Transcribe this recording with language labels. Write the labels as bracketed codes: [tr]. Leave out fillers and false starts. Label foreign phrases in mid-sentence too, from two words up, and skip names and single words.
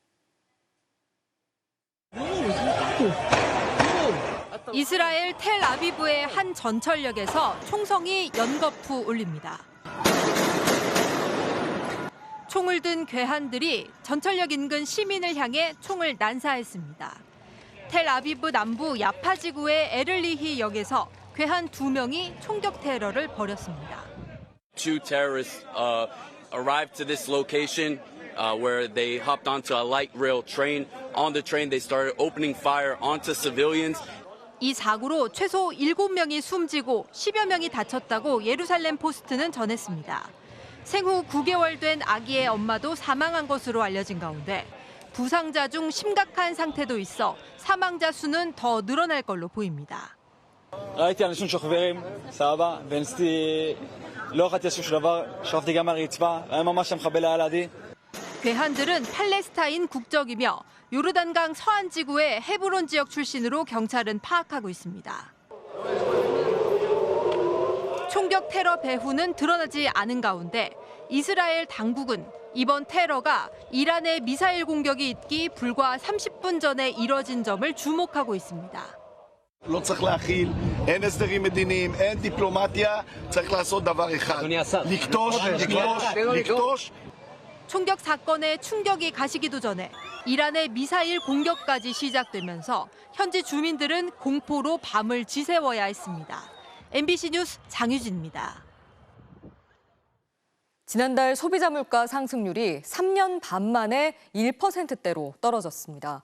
[ko] 이스라엘 텔아비브의 한 전철역에서 총성이 연거푸 울립니다. 총을 든 괴한들이 전철역 인근 시민을 향해 총을 난사했습니다. 텔아비브 남부 야파 지구의 에를리히 역에서 괴한 2명이 총격 테러를 벌였습니다. [en] Two terrorists arrived to this location where they hopped onto a light rail train. On the train, they started opening fire onto civilians. [ko] 이 사고로 최소 7명이 숨지고 10여 명이 다쳤다고 예루살렘 포스트는 전했습니다. 생후 9개월 된 아기의 엄마도 사망한 것으로 알려진 가운데 부상자 중 심각한 상태도 있어 사망자 수는 더 늘어날 걸로 보입니다. [he] ראיתי אנשים שוכבים, סבבה, וניסיתי, לא יכולתי לעשות שום דבר, שכבתי גם מהרצפה, היה ממש המחבל היה לידי. [ko] 괴한들은 팔레스타인 국적이며 요르단강 서안 지구의 헤브론 지역 출신으로 경찰은 파악하고 있습니다. 총격 테러 배후는 드러나지 않은 가운데 이스라엘 당국은 이번 테러가 이란의 미사일 공격이 있기 불과 30분 전에 이뤄진 점을 주목하고 있습니다. [he] לא צריך להכיל, אין הסדרים מדיניים, אין דיפלומטיה, צריך לעשות דבר אחד. לקטוש. [ko] 총격 사건에 충격이 가시기도 전에 이란의 미사일 공격까지 시작되면서 현지 주민들은 공포로 밤을 지새워야 했습니다. MBC 뉴스 장유진입니다. 지난달 소비자 물가 상승률이 3년 반 만에 1%대로 떨어졌습니다.